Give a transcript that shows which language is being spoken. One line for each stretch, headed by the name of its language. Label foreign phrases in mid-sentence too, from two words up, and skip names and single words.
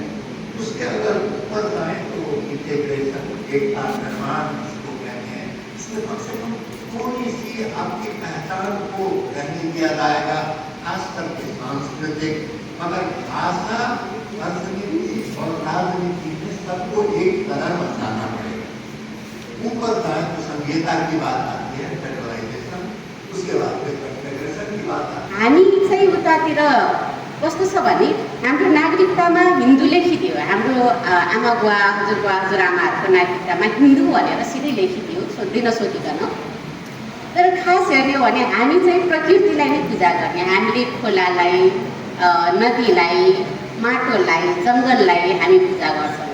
Hindi: उसके अगर ऊपर जाए तो इंटीग्रेशन एकता निर्माण जिसको कहते हैं, इसमें कम से कम थोड़ी सी आपकी पहचान को रहने दिया जाएगा, खास करके सांस्कृतिक, मगर भाषा अर्थनीति और राजनीति में सबको एक तरह बनाना पड़ेगा। ऊपर जाए तो संहिता की बात आती है, फेडरलाइजेशन, उसके बाद फिर कन्फेडरेशन की बात आती है।
Nepali: हामी चाहिँ उतातिर कस्तो छ भने हाम्रो नागरिकतामा हिन्दू लेखिदियो, हाम्रो आमा बुवा हजुरआमाहरूको नागरिकतामा हिन्दू भनेर सिधै लेखिदियो बिना सोधिकन। तर खास हेर्ने हो भने हामी चाहिँ प्रकृतिलाई नै पूजा गर्ने, हामीले खोलालाई, नदीलाई, माटोलाई, जङ्गललाई हामी पूजा गर्छौँ।